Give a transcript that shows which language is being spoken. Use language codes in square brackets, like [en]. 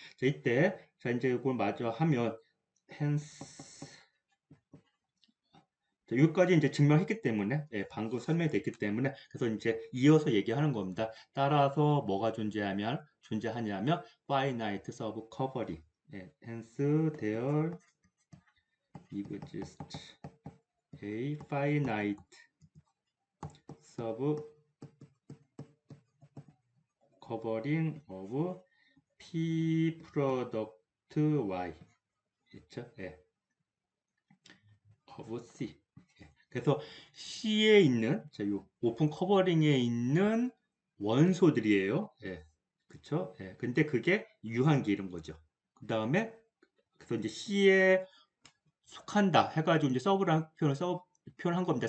[ko] 자, 이때 자 이제 이걸 마저 하면 hence 자, 여기까지 이제 증명했기 때문에, 예, 방금 설명됐기 때문에, 그래서 이제 이어서 얘기하는 겁니다. 따라서 뭐가 존재하냐면, [en] finite sub covering. [ko] 예, [en] hence there exists a finite sub covering of p product y. [ko] 있죠? 예, [en] of c. [ko] 그래서 C에 있는 자, 요 오픈 커버링에 있는 원소들이에요. 예. 그쵸? 예. 근데 그게 유한기 이런 거죠. 그 다음에 그래서 이제 C에 속한다 해가지고 이제 서브라는 표현한 겁니다.